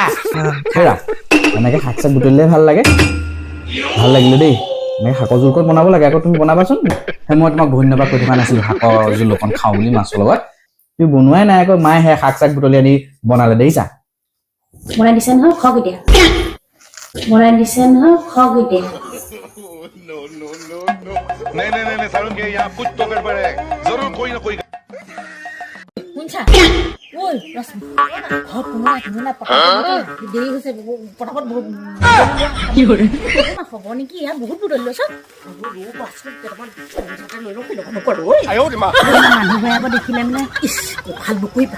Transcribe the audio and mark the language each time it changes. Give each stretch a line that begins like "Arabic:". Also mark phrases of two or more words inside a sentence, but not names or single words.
Assamese: হেৰা এনেকে শাক চাক বুটলিলে ভাল লাগে। ভাল লাগিলে দেই। এনেকে শাকৰ জোলকণ বনাব লাগে আকৌ। তুমি বনাবাচোন। মই তোমাক ধন্যবাদ কৈ থকা নাছিলো শাকৰ জোল অকণ খাওঁ বুলি মাছৰ লগত। তুমি বনোৱাই নাই আকৌ। মায়ে সেই শাক চাক বুটলি আনি বনালে দেখিছা। বনাই দিছে নহয় খক এতিয়া।
Hindi: नहीं सारुण के यहाँ कुछ तो गड़बड़ है जरूर कोई ना कोई
Assamese: শুনছা ওই ৰশ্মি ঘৰ কোনোবা দেৰি হৈছে পটাপট কি কৰে হ'ব নেকি ইয়াত বহুত বুটলি লৈছ। মানুহ বেয়া দেখিলে মানে ভাল নকৰিবা।